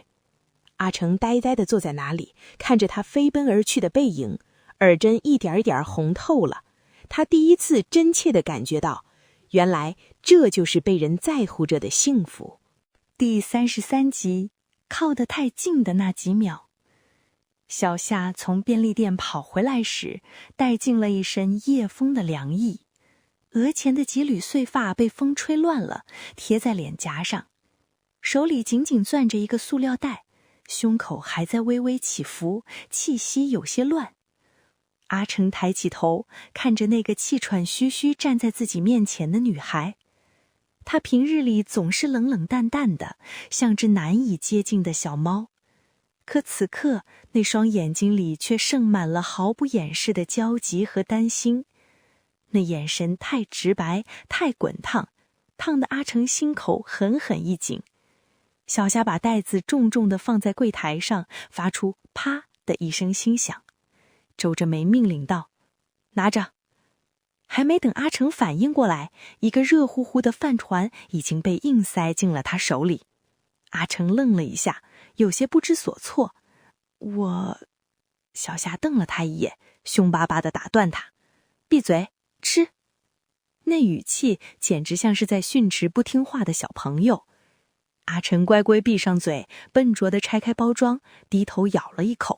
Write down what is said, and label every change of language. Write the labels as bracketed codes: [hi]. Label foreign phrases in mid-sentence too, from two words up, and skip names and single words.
[zh] 阿成呆呆地坐在那裡，看着他飛奔而去的背影，耳針一點一點紅透了。他第一次真切地感覺到，原來這就是被人在乎着的幸福。第33集，靠得太近的那幾秒。小夏從便利店跑回來時，帶進了一身夜風的涼意。額前的幾縷碎髮被風吹亂了，貼在臉頰上，手裡緊緊攥着一個塑料袋，胸口還在微微起伏，氣息有些亂。阿成抬起頭，看着那個氣喘吁吁站在自己面前的女孩。她平日裡總是冷冷淡淡的，像只難以接近的小貓。可此刻那雙眼睛裡卻盛滿了毫不掩飾的焦急和擔心。那眼神太直白，太滾燙，燙得阿成心口狠狠一緊。小夏把袋子重重地放在櫃檯上，發出啪的一聲輕響，皺着眉命令道：“拿着。” 還沒等阿成反應過來，一個熱乎乎的飯團已經被硬塞進了他手裡。阿成愣了一下，有些不知所措。小夏瞪了他一眼，凶巴巴地打斷他：“閉嘴，吃！” 那語氣簡直像是在训斥不聽話的小朋友。阿成乖乖閉上嘴，笨拙地拆開包裝，低頭咬了一口。